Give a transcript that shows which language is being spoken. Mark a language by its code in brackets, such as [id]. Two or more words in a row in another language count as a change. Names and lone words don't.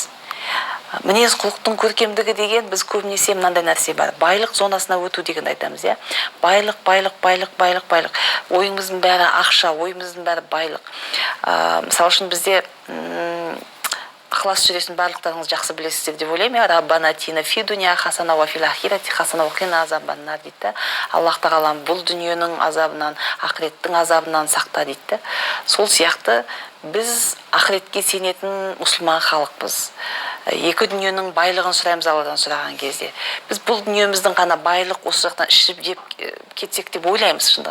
[kk] Мінез құлықтың көркемдігі деген біз көбінесе мынандай нәрсе бар. Байлық зонасына өту деген айтамыз, иә. Байлық. Ойымыздың бәрі ақша, ойымыздың бәрі байлық. Мысалы үшін бізде Ықылас сүресін барлықтарыңыз жақсы білесіздер деп ойлаймын. [ar] ربنا آتنا في الدنيا حسنة وفي الآخرة حسنة وقنا عذاب النار дейді. [kk] Аллах тағалам бұл дүниенің азабынан, ақыреттің азабынан сақта дейді. Сол сияқты біз ақыретке сенетін мұсылман халықпыз. Екі дүниенің байлығын сұраймыз Алладан сұраған кезде. Біз бұл дүниеміздің ғана байлық осы жақтан ішіп жеп кетсек деп ойлаймыз шындығында.